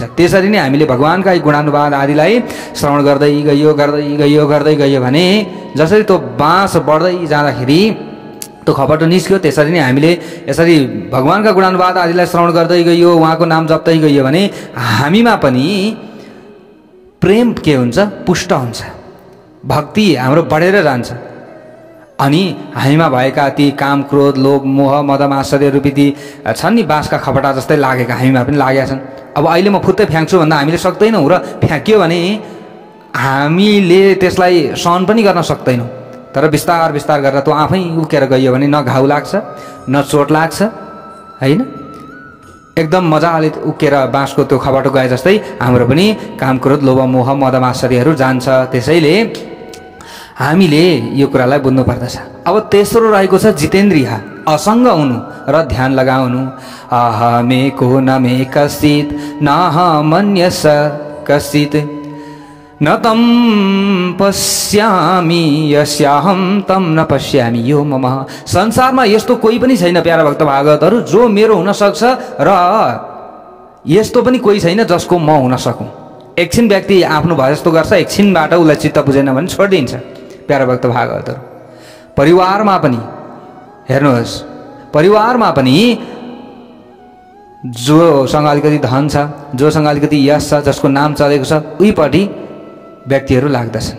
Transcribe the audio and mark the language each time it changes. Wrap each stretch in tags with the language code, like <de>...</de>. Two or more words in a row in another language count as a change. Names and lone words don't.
<ne>त्यसरी नै हामीले भगवानका गुणानुवाद आदिलाई श्रवण गर्दै गइयो भने जसरी त्यो बाँस बढ्दै जाँदाखेरि त्यो खबटो निस्क्यो, त्यसरी नै हामीले यसरी भगवानका गुणानुवाद आदिलाई श्रवण गर्दै गइयो, उहाँको नाम जप्दै गइयो भने हामीमा पनि प्रेम के हुन्छ, पुष्ट हुन्छ, भक्ति हाम्रो बढेर जान्छ। अनि हामीमा भएका ती काम, क्रोध, लोभ, मोह, मद, मात्सर्य रूपी ती छन् नि बाँसका खपटा जस्तै लागेका हामीमा पनि लागेका छन्। अब अहिले म फुत्तै फ्याँक्छु भन्दा हामीले सक्दैनौँ र फ्याँक्यो भने हामीले त्यसलाई सहन पनि गर्न सक्दैनौँ। तर बिस्तार बिस्तार गरेर त्यो आफै उकेर गइयो भने न घाउ लाग्छ न चोट लाग्छ हैन। एकदम मजाले उकेर बाँसको त्यो खबाटो गए जस्तै हाम्रो पनि काम क्रोध लोभ मोह मद मात्सर्यहरू जान्छ। त्यसैले हामीले यो कुरालाई बुझ्नु पर्दछ। अब तेस्रो रहेको छ जितेन्द्रिय, असङ्ग हुनु र ध्यान लगाउनु।</ne> <sa>अहमेको न मे कश्चित् नाहमन्यस कश्चित् न तम पश्यामि यस्याहम तम न पश्यामि यो मम।</sa> <ne>संसारमा यस्तो कोही पनि छैन प्यारा भक्त भागवतहरू जो मेरो हुन सक्छ र यस्तो पनि कोही छैन जसको म हुन सकूँ। एकछिन व्यक्ति आफ्नो भए जस्तो गर्छ, एकछिनबाट उसलाई चित्त बुझेन भने छोडिदिन्छ। प्यारा भक्त भागवतहरू परिवारमा पनि हेर्नुहोस्, परिवारमा पनि जोसँग अलिकति धन छ, जोसँग अलिकति यश छ, जसको नाम चलेको छ, उहीपट्टि व्यक्तिहरू लाग्दछन्।</ne>